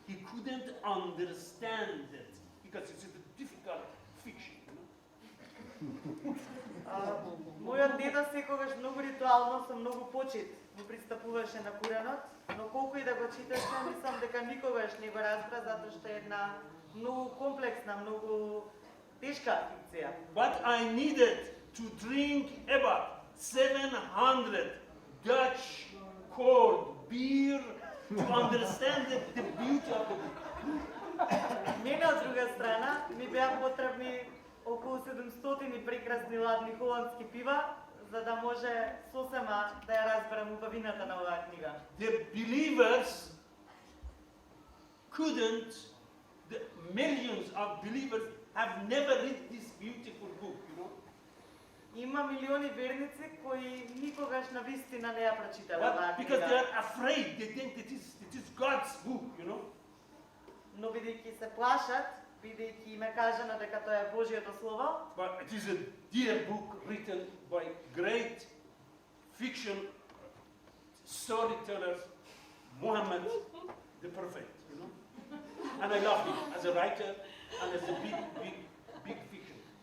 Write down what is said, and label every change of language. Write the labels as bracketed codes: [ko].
[en] He couldn't understand it because it's a difficult fiction, you know. [mk] Мојот дедо секогаш многу ритуално, со многу почит му пристапуваше на Куранот, но колку и да го читаше, мислам дека никогаш не го разбра, затоа што е една многу комплексна, многу Тешка фикција. [en] But I needed to drink about 700 Dutch cold beer to understand the beauty of the book. [mk] Мене од друга страна ми беа потребни околу 700 прекрасни ладни холандски пива, за да може сосема да ја разберам убавината на оваа книга. [en] The believers couldn't, the millions of believers have never read this beautiful book, you know. [mk] Има милиони верници кои никогаш на вистина не ја прочитале оваа [en] But because they [mk] книга. [en] are afraid, they think it is God's book, you know. [mk] Но бидејќи се плашат, бидејќи им е кажано дека тоа е Божјото слово, [en] But it is a dear book written by great fiction storytellers, Muhammad the Prophet, you know. And I love him as a writer and as a big fiction.